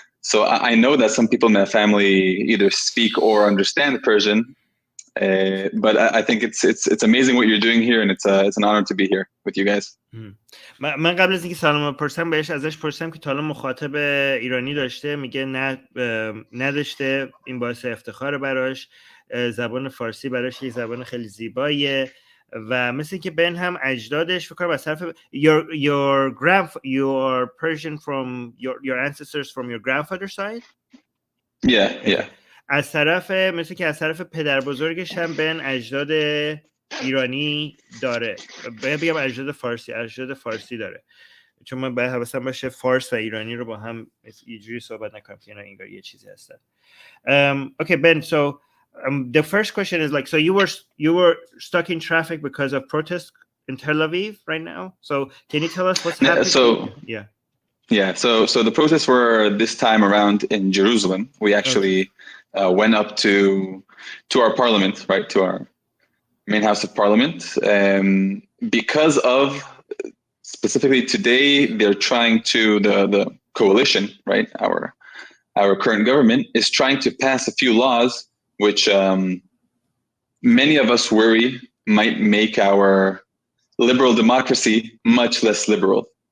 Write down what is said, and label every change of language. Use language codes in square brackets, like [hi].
[en] So I know that some people in my family either speak or understand Persian. But I think it's amazing what you're doing here, and it's an honor to be here with you guys. [fa] من قبل از اینکه سلام بپرسم ازش پرسیدم که تا حالا مخاطب ایرانی داشته، میگه نه نداشته. این باعث افتخار براش. زبان فارسی براش یه زبان خیلی زیباییه و مثل که بن هم اجدادش فکر کنم از طرف your Persian from your ancestors from your grandfather's side. [en] Yeah. [fa] از طرف مثل که از طرف پدر بزرگش هم بن اجداد ایرانی داره. بگم اجداد فارسی داره. چون من باید حواسم باشه فارس و ایرانی رو با هم یه جوری صحبت نکنم که اینا انگار یه چیزی هستن. [en] Okay, Ben, so the first question is like, so you were stuck in traffic because of protests in Tel Aviv right now. So can you tell us what's happening? Yeah. So the protests were this time around in Jerusalem. We actually went up to our parliament, right, to our main house of parliament, because of specifically today they're trying to the coalition, right, our current government is trying to pass a few laws which many of us worry might make our liberal democracy much less liberal.